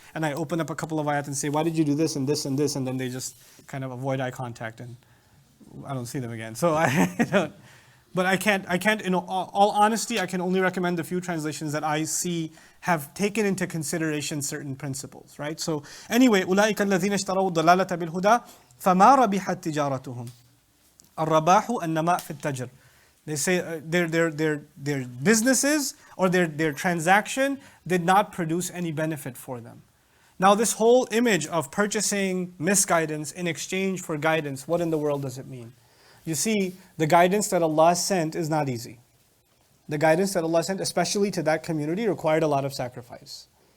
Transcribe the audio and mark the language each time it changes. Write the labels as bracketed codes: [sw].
[en] And I open up a couple of ayat and say, why did you do this and this and this? And then they just kind of avoid eye contact and I don't see them again. So but I can't, in all honesty, I can only recommend the few translations that I see have taken into consideration certain principles, right? So anyway, [ar] أُولَٰئِكَ الَّذِينَ اشْتَرَوُا الضَّلَالَةَ بِالْهُدَى فَمَا رَبِحَتْ تِجَارَتُهُم الرَّبَاحُ النَّمَاءُ فِي التَّجْرِ. [en] They say their businesses or their transaction did not produce any benefit for them. Now this whole image of purchasing misguidance in exchange for guidance, what in the world does it mean? You see, the guidance that Allah sent is not easy. The guidance that Allah sent, especially to that community, required a lot of sacrifice.